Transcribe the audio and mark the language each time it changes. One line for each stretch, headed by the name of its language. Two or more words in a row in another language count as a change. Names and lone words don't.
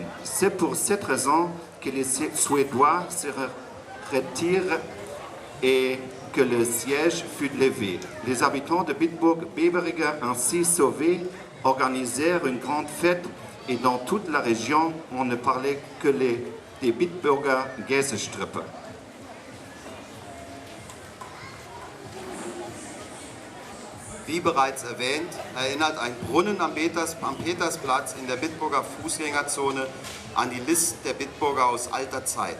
French: C'est pour cette raison que les Suédois se retirent et que le siège fut levé. Les habitants de Bitburg-Biberige, ainsi sauvés, organisèrent une grande fête et dans toute la région, on ne parlait que des Bitburger Käsestripper.
German: Wie bereits erwähnt, erinnert ein Brunnen am Petersplatz in der Bitburger Fußgängerzone an die List der Bitburger aus alter Zeit.